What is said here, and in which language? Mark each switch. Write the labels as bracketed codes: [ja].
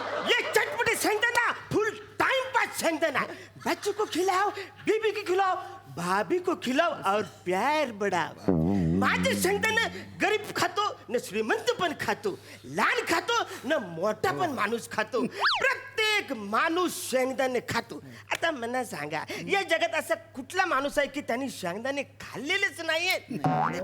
[hi] ये चटपटे शेंगदाना, full time pass शेंगदाना. बच्चों को खिलाओ, बीबी को खिलाओ, भाभी को खिलाओ और प्यार बढ़ाओ. [mr] माझे शेंगदाणे गरीब खातो न श्रीमंत पण खातो, लहान खातो न मोठा पण माणूस खातो. प्रत्येक प्रत्येक माणूस शेंगदाणे खातो. आता मला सांगा, या जगात असा कुठला माणूस आहे की त्यांनी शेंगदाणे खाल्लेलेच नाहीये?